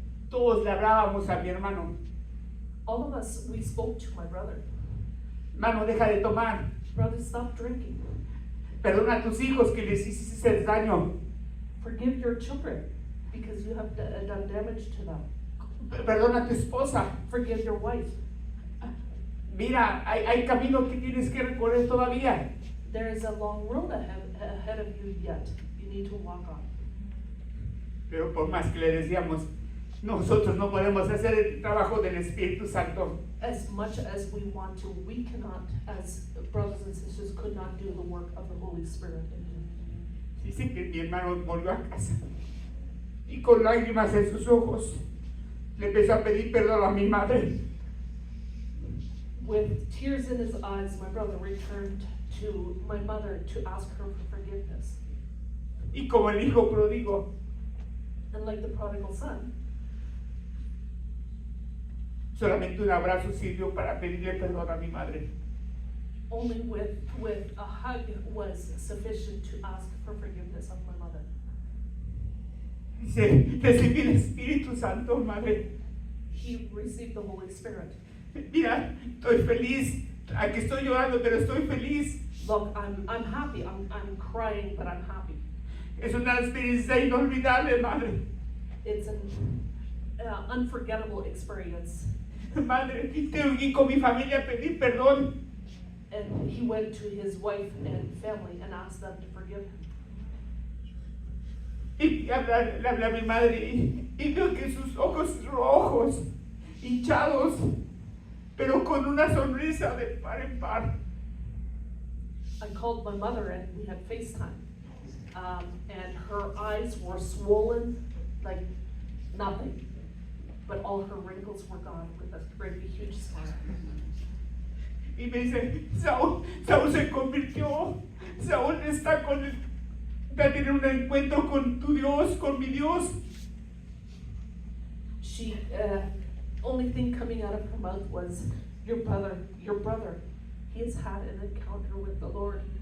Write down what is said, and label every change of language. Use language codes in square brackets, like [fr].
[es] Todos le hablábamos a mi hermano. [en] All of us, we spoke to my brother. [es] Hermano, deja de tomar. [en] Brother, stop drinking. [es] Perdona a tus hijos que les hiciste daño. [en] Forgive your children because you have done damage to them. [es] Perdona a tu esposa. [en] Forgive your wife. [es] Mira, hay camino que tienes que recorrer todavía. [en] There is a long road ahead of you yet. You need to walk on. [es] Pero por más que le decíamos, nosotros no podemos hacer el trabajo del Espíritu Santo. [en] As much as we want to, we cannot, as brothers and sisters, could not do the work of the Holy Spirit. [es] Dice que mi hermano volvió a casa y con lágrimas en sus ojos le empezó a pedir perdón a mi madre. [en] With tears in his eyes, my brother returned to my mother to ask her for forgiveness. [es] Y como el hijo pródigo, [en] And like the prodigal son, [es] solamente un abrazo sirvió para pedirle perdón a mi madre. [en] only with a hug was sufficient to ask for forgiveness of my mother. [es] Dice, recibí el Espíritu Santo, madre. [en] He received the Holy Spirit. [es] Mira, estoy feliz. Aquí estoy llorando, pero estoy feliz. [en] Look, I'm happy. I'm crying, but I'm happy. [es] Es una experiencia inolvidable, madre. [en] It's an unforgettable experience. [es] Madre, tengo que ir con mi familia a pedir perdón. [en] And he went to his wife and family and asked them to forgive him. [es] Y le hablé a mi madre y veo que sus ojos rojos, hinchados, pero con una sonrisa de par en par. [en] I called my mother and we had FaceTime. And her eyes were swollen like nothing. But all her wrinkles were gone with a great big huge smile. [es] Y me dice, Saúl se convirtió, Saúl está va a tener un encuentro con tu Dios, con mi Dios. [en] She, only thing coming out of her mouth was, your brother, he has had an encounter with the Lord.